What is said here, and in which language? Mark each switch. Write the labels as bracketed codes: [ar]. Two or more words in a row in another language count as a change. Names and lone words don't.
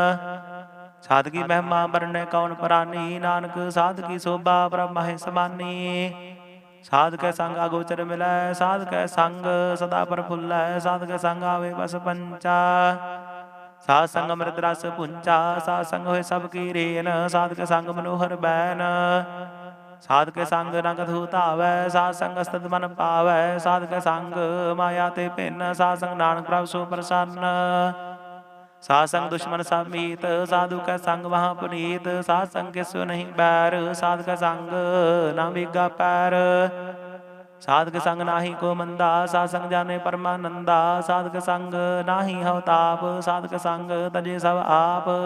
[hi] साधकी महिमा बरने कौन परानी नानक साधकी शोभा प्रभ महे समानी साधक संग अगोचर मिलै साधक संग सदा प्रफुल्ल साधक संग आवे बस पंचा साध संग अमृत रस पुंचा साध संग होए सबकी रेन साधक संग मनोहर बैन साधक संग न कथु धावै साध संग सत मन पावै साधक संग माया ते भिन्न साध संग नानक प्रभ सो प्रसन्न साध संग दुश्मन सब मीत साधु का संग वहाँ पुनीत साध संग किसु नहीं बैर साध का संग ना बिगा पैर साधक संग नाही को मंदा साध संग जाने परमानंदा साधक संग नाही हव ताप साधक संग तजे सब आप